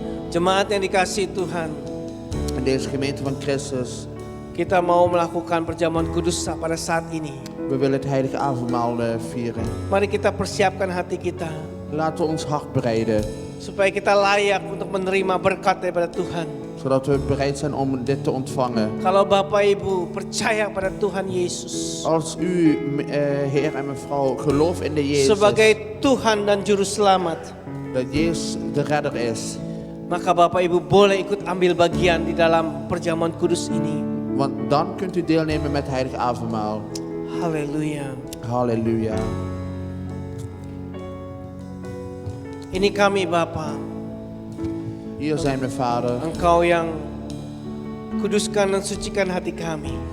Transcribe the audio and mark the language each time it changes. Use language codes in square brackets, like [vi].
[id] Jemaat yang dikasihi Tuhan, [nl] In deze gemeente van Christus. [id] kita mau melakukan perjamuan kudus pada saat ini. [nl] We willen het heilige avondmaal vieren. [id] Mari kita persiapkan hati kita [nl] Laten we ons hart bereiden. [id] supaya kita layak untuk menerima berkat daripada Tuhan. [nl] Zodat we bereid zijn om dit te ontvangen. [id] Kalau Bapak Ibu percaya pada Tuhan Yesus [nl] Als u, Heer en mevrouw, gelooft in de Jezus. [id] sebagai Tuhan dan Juru Selamat, [nl] Dat Jezus de redder is. [id] maka Bapak Ibu boleh ikut ambil bagian di dalam perjamuan kudus ini. [nl] Want dan kunt u deelnemen met het heilige avondmaal. [id] Haleluya. [nl] Halleluja. [id] Ini kami Bapa, [nl] Hier zijn we, Vader. [id] Engkau yang kuduskan dan sucikan hati kami,